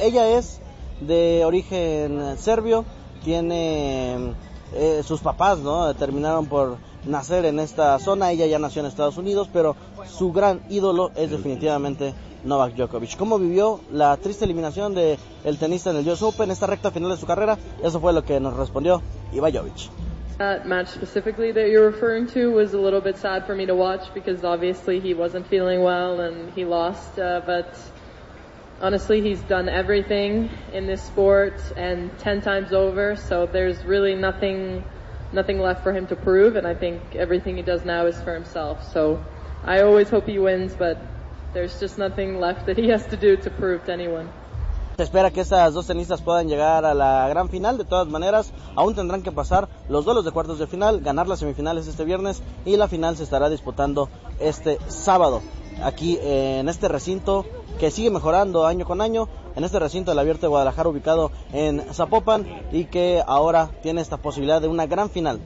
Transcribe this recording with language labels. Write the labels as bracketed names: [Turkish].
[Spanish] Ella es de origen serbio, tiene sus papás, ¿no?, terminaron por nacer en esta zona, ella ya nació en Estados Unidos, pero su gran ídolo es definitivamente Novak Djokovic. ¿Cómo vivió la triste eliminación del tenista en el US Open, esta recta final de su carrera? Eso fue lo que nos respondió Iva Jovic. [English] That match specifically that you're referring to was a little bit sad for me to watch because obviously he wasn't feeling well and he lost, but honestly he's done everything in this sport and 10 times over, so there's really nothing left for him to prove, and I think everything he does now is for himself, so I always hope he wins, but there's just nothing left that he has to do to prove to anyone. [Spanish] Se espera que estas dos tenistas puedan llegar a la gran final, de todas maneras aún tendrán que pasar los duelos de cuartos de final, ganar las semifinales este viernes y la final se estará disputando este sábado aquí en este recinto que sigue mejorando año con año, en este recinto del Abierto de Guadalajara ubicado en Zapopan y que ahora tiene esta posibilidad de una gran final.